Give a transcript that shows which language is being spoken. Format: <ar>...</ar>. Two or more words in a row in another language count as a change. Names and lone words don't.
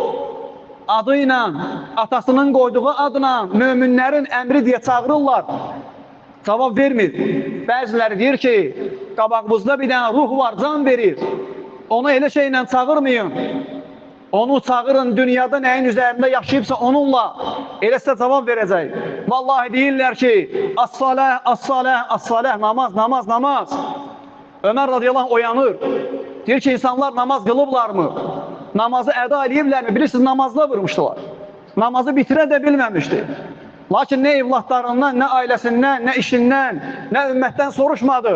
<az>Adı ilə, atasının qoyduğu adla müminlərin əmri deyə çağırırlar. Cavab vermir. Bəziləri deyir ki, qabağımızda bir dənə ruh var, can verir. Onu elə şeylə çağırmayın. Onu çağırın, dünyada nəyin üzərində yaşayıbsa onunla eləsə cavab verəcək. Vallahi deyirlər ki,</az> <ar>الصلاة، الصلاة، الصلاة,</ar> <az>namaz, namaz, namaz. Ömər</az> <ar>رضي الله عنه</ar> <az>oyanır. Deyir ki, insanlar namaz qılıblarmı? Namazı əda ediblərmi? Bilirsiniz, namazda vurmuşdular. Namazı bitirə də bilməmişdi. Lakin nə evlatlarından, nə ailəsindən, nə işindən, nə ümmətdən soruşmadı.</az>